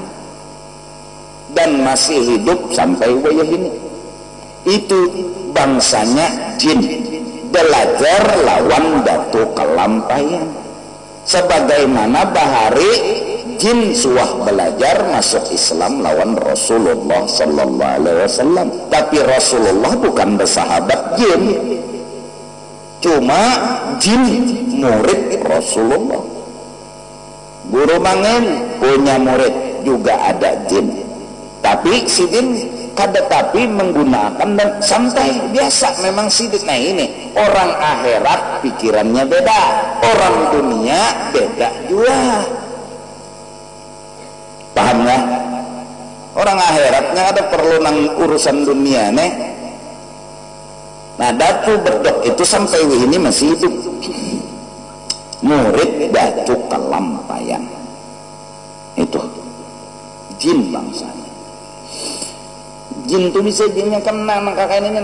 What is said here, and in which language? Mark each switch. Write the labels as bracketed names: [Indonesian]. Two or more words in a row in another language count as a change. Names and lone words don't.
[Banjar] Dan masih hidup sampai wayah ini. Itu bangsanya jin, belajar lawan Datu Kelampayan. Sebagaimana bahari jin suah belajar masuk Islam lawan Rasulullah [Arabic] صلى الله عليه وسلم, [Banjar] tapi Rasulullah bukan bersahabat jin, cuma jin murid Rasulullah. Guru Mangen punya murid juga ada jin, tapi si jin kada tapi menggunakan dan santai biasa memang sidik. Nah ini orang akhirat pikirannya beda, orang dunia beda juga. Paham nggak? Orang akhiratnya ada perlu nang urusan dunia nih. Nah Datu Bedok itu sampai ini masih hidup, murid Datu Kelampayan. Itu jin bangsanya. Jin tuh bisa jinnya kena nang kakak ini.